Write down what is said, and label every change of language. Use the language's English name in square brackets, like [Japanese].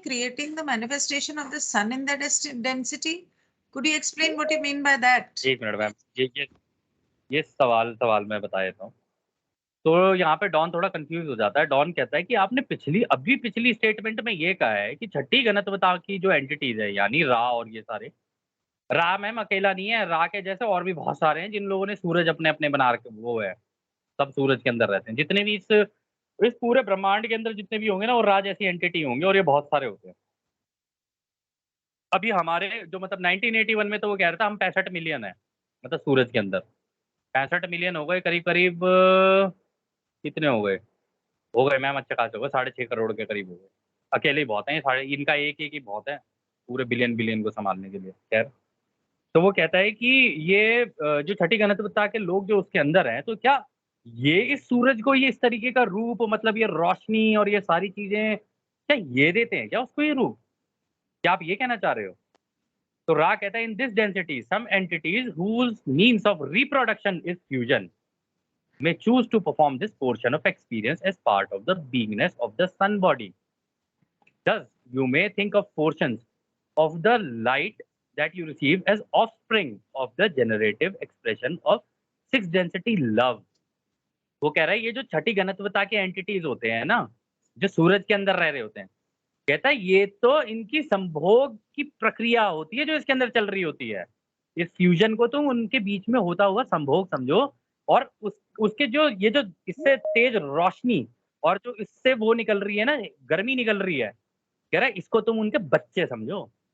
[English] creating the manifestation of the sun in their density? Could you explain what you mean by that? [Hindi] एक minute ma'am, ये सवाल मैं बता देता हूँ। तो यहाँ पे डॉन थोड़ा कंफ्यूज हो जाता है। डॉन कहता है कि आपने पिछली स्टेटमेंट में ये कहा है कि छठी घनत्वता की जो एंटिटीज है, यानी रा और ये सारे, रा मैम अकेला नहीं है, रा के जैसे और भी बहुत सारे हैं जिन लोगों ने सूरज अपने अपने बना रखे, वो है, सब सूरज के अंदर रहते हैं। जितने भी इस पूरे ब्रह्मांड के अंदर जितने भी होंगे ना, वो रा जैसी एंटिटी होंगे, और ये बहुत सारे होते हैं। अभी हमारे जो मतलब 1981 में तो वो कह रहा था हम 65 मिलियन है, मतलब सूरज के अंदर 65 मिलियन हो गए, करीब करीब कितने हो गए मैम, अच्छे खासे हो गए, 6.5 करोड़ के करीब हो गए। अकेले ही बहुत हैं ये सारे, इनका एक ही बहुत है पूरे बिलियन बिलियन को संभालने के लिए। खैर, तो वो कहता है कि ये जो छठी घनत्वता के लोग जो उसके अंदर हैं, तो क्या ये इस सूरज को ये इस तरीके का रूप, मतलब ये रोशनी और ये सारी चीजें, क्या ये देते हैं क्या उसको ये रूप? क्या आप ये कहना चाह रहे हो? तो रा कहता है [English] In this density some entities whose means of reproduction is fusion may choose to perform this portion of experience as part of the beingness of the sun body. Thus, you may think of portions of the light that you receive as offspring of the generative expression of six density love. [Hindi] वो कह रहा है ये जो छठी घनत्वता के entities होते हैं ना, जो सूरज के अंदर रह रहे होते हैं, कहता है ये तो इनकी संभोग की प्रक्रिया होती है जो इसके अंदर चल रही होती है। इस फ्यूजन को तुम उनके बीच में होता हुआ संभोग समझो, और उसके जो ये जो इससे तेज रोशनी और जो इससे वो निकल रही है ना, गर्मी निकल रही है, कह रहा है इसको तुम उनके बच्चे समझो।